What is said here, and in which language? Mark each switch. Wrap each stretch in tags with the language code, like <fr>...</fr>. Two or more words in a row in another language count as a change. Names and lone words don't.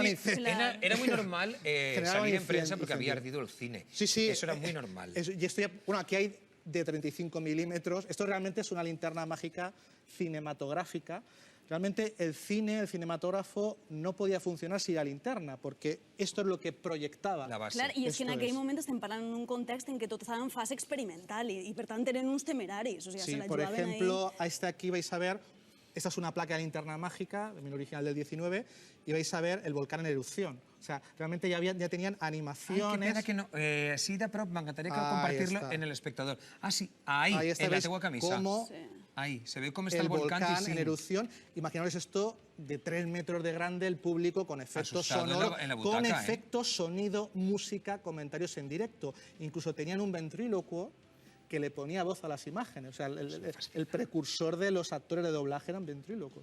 <es>era muy normal salir en prensa porque había ardido el cine. Sí, sí. Eso era muy normal. Bueno, aquí hay de 35 milímetros. Esto realmente es una linterna mágica cinematográfica. Realmente el cinematógrafo no podía funcionar sin la linterna, porque esto es lo que proyectava. La base.</es> <ca>Clar, i és que en aquell moment estem parlant en un context en què tot estava en fase experimental i per tant eren uns temeraris. O sigui,</ca> <es>Sí,</es> <ca>se la</ca> <es>por</es> <ca>jugaven</ca> <es>ejemplo, a este aquí vais a ver, esta es una placa de linterna mágica, de original del 19, y vais a ver el volcán en erupción. O sea, realmente ya tenían animaciones. Ai, que pena que no.</es> <ca>Sí, de prop, m'encantaria compartir-lo en el espectador. Ah, sí, ahí en la teua camisa.</ca> <es>Cómo Ahí, se ve cómo está el volcán en erupción. Imaginaos esto de 3 metros de grande, el público con efectos sonoros, en la butaca, con efectos, sonido, música, comentarios en directo. Incluso tenían un ventrílocuo que le ponía voz a las imágenes. O sea, el precursor de los actores de doblaje eran ventrílocos.</es>